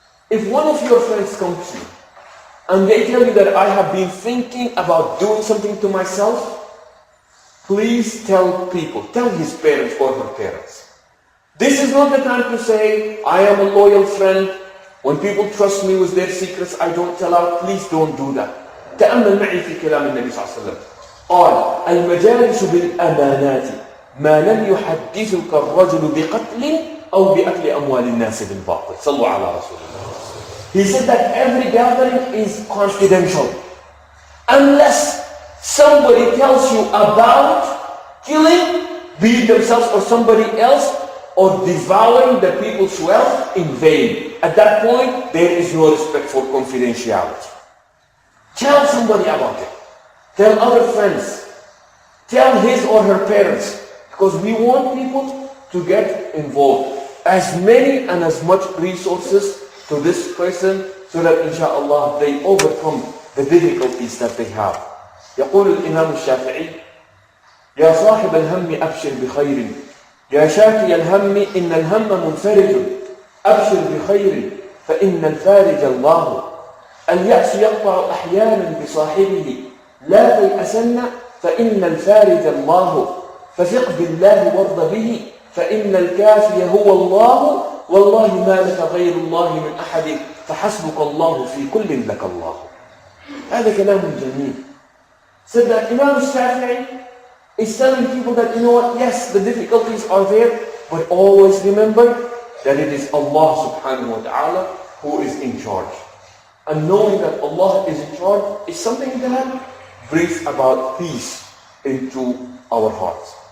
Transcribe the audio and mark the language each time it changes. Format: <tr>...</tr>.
<en>If one of your friends comes to you and they tell you that I have been thinking about doing something to myself, please tell people, tell his parents or her parents. This is not the time to say, I am a loyal friend. When people trust me with their secrets, I don't tell out. Please don't do that.</en> <ar>تأمل معي في كلام النبي صلى الله عليه وسلم. قال المجالس بالأمانات ما لم يحدثك الرجل بقتل أو بأكل أموال الناس بالباطل. صلوا على رسول الله.</ar> <en>He said that every gathering is confidential unless somebody tells you about killing, be it themselves or somebody else, or devouring the people's wealth in vain. At that point, there is no respect for confidentiality. Tell somebody about it. Tell other friends. Tell his or her parents. Because we want people to get involved. As many and as much resources to this person so that inshallah they overcome the difficulties that they have.</en> <ar>يقول الإمام الشافعي يا صاحب الهم أبشر بخير يا شاكي الهم إن الهم منفرج أبشر بخير فإن الفارج الله اليأس يقطع أحيانا بصاحبه لا تيأسن فإن الفارج الله فثق بالله وارض به فإن الكافي هو الله والله ما لك غير الله من أحد فحسبك الله في كل لك الله. هذا كلام جميل.</ar> <en>So that Imam Shafi'i is telling people that, you know what, yes, the difficulties are there, but always remember that it is Allah subhanahu wa ta'ala who is in charge. And knowing that Allah is in charge is something that brings about peace into our hearts.</en>